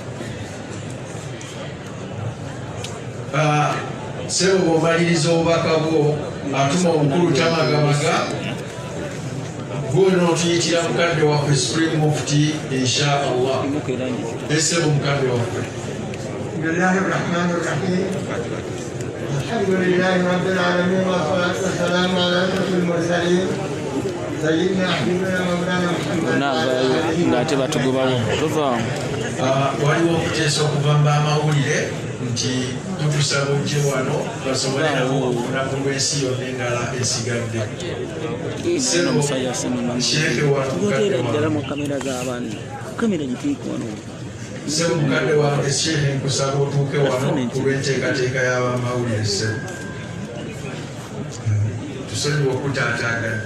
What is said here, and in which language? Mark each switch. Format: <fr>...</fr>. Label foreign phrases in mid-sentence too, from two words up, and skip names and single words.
<lg>sebo bw'omaliriza obubaka bwo atuma omukulu tamagamaga gwono tuyitira mukadde waffe Supreme Mufti</lg> <ar>إن شاء الله</ar> <lg>esebo mukadde waffe.</lg> <ar>بسم الله الرحمن الرحيم الحمد لله رب العالمين والصلاة والسلام على أشرف المرسلين سيدنا حبيبنا مولانا محمد</ar> <lg>ngate batugobawo tova waliwo okuteesa okuva mu amawulire nti tukusaba ojje wano basobole nabo olunaku lw'ensi yonna endala esigadde. Sheekhe sebo mukadde wange sheekhe nkusaba otuuke wano ku lw'enteekateeka y'abamawulire sebo tusonyiwe okutaataagana</lg>